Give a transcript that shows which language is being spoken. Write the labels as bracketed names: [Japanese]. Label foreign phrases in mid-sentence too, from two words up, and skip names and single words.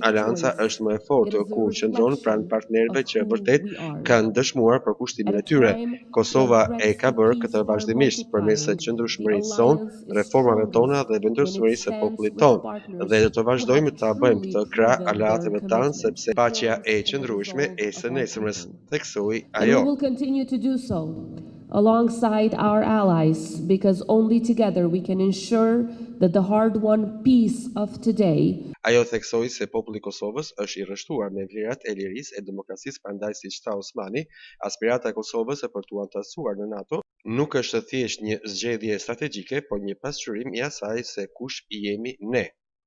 [Albanian] Aleanca është më e fortë kur qëndron pranë partnerëve që vërtet kanë dëshmuar përkushtimin e tyre. Kosova e ka bërë këtë vazhdimisht përmes qëndrueshmërisë sonë, reformave tona dhe vendosmërisë së popullit tonë, dhe do të vazhdojmë ta bëjmë këtë krah aleatëve tanë sepse paqja e qëndrueshme e së nesërmës, theksoi ajo. [English] Alongside our allies, because only together we can ensure that the hard-won peace of today. [Albanian] Ajo theksoi se populli i Kosovës është i rreshtuar me vlerat e lirisë e demokracisë, prandaj siç tha Osmani, aspirata e Kosovës për t'u antarësuar në NATO nuk është thjesht një zgjedhje strategjike, por një pasqyrim i asaj se kush jemi ne.